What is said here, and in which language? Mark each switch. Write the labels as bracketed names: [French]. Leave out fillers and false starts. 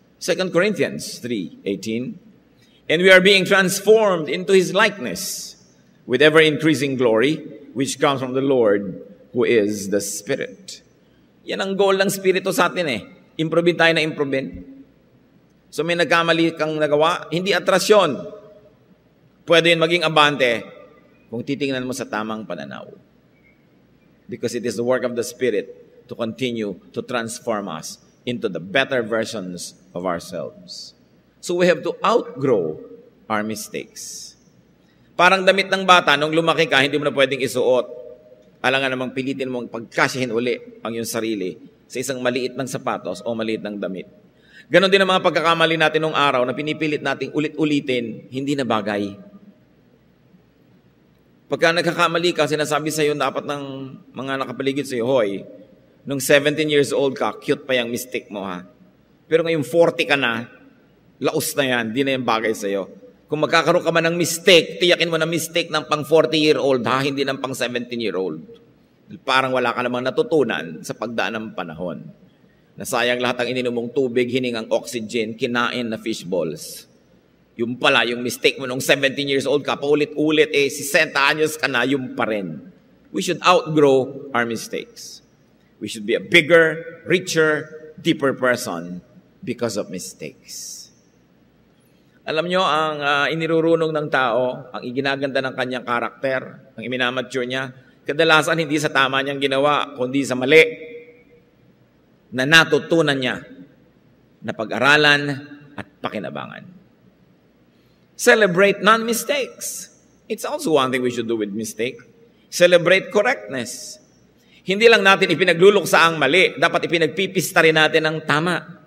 [English] 2 Corinthians 3:18, and we are being transformed into His likeness with ever-increasing glory, which comes from the Lord, who is the Spirit. [Filipino] Yan ang goal ng Spirito sa atin Improvein tayo na improvein. So may nagkamali kang nagawa, hindi atrasyon. Pwede yun maging abante kung titingnan mo sa tamang pananaw. [English] Because it is the work of the Spirit to continue to transform us into the better versions of ourselves. So we have to outgrow our mistakes. [Filipino] Parang damit ng bata, nung lumaki ka, hindi mo na pwedeng isuot. Alangan namang pilitin mong pagkasyahin uli ang iyong sarili sa isang maliit ng sapatos o maliit ng damit. Ganon din ang mga pagkakamali natin nung araw na pinipilit nating ulit-ulitin, hindi na bagay. Pagka nagkakamali ka, sinasabi sa iyo dapat ng mga nakapaligid sa iyo, hoy, nung 17 years old ka, cute pa yung mistake mo Pero ngayon 40 ka na, laos na yan, di na yung bagay sa iyo. Kung magkakaroon ka man ng mistake, tiyakin mo na mistake ng pang 40-year-old hindi ng pang 17-year-old. Parang wala ka namang natutunan sa pagdaan ng panahon. Nasayang lahat ang ininom mong tubig, hiningang oxygen, kinain na fish balls. Yung pala, yung mistake mo nung 17 years old ka, paulit-ulit, 60 anyos ka na, yung pa rin. [English] We should outgrow our mistakes. We should be a bigger, richer, deeper person because of mistakes. [Filipino] Alam nyo, ang inirurunong ng tao, ang iginaganda ng kanyang karakter, ang iminamature niya, kadalasan hindi sa tama niyang ginawa, kundi sa mali na natutunan niya na pag-aralan at pakinabangan. [English] Celebrate non-mistakes. It's also one thing we should do with mistake. Celebrate correctness. [Filipino] Hindi lang natin ipinagluluksa ang mali, dapat ipinagpipista rin natin ang tama.